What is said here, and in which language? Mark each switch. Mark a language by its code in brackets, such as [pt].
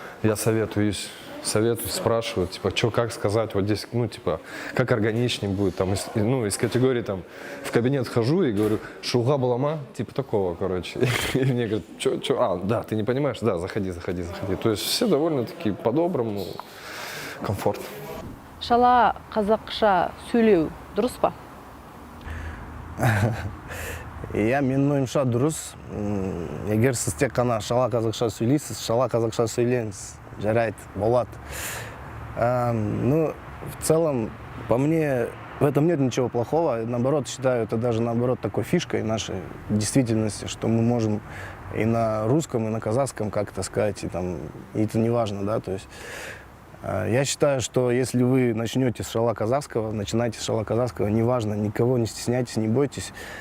[ru] Я советуюсь, спрашивают, типа, что, как сказать, вот здесь, ну, типа, как органичнее будет, там, из категории, там, в кабинет хожу и говорю, шуга балама, типа такого, короче. И мне говорят, что, да, ты не понимаешь, да, заходи. То есть все довольно-таки по-доброму, комфорт. [kk] Шала қазақша сөйлеу дұрыс па? Иә, менің ойымша дұрыс. Егер сіз тек қана шала қазақша сөйлейсіз, шала қазақша сөйлеңіз. Жарайды, болады. [ru] Ну, в целом, по мне, в этом нет ничего плохого. Наоборот, считаю, это даже наоборот такой фишкой нашей действительности, что мы можем и на русском, и на казахском как-то сказать, и это не важно, да, то есть я считаю, что если вы начнете с шала казахского, начинайте с шала казахского, неважно, никого не стесняйтесь, не бойтесь.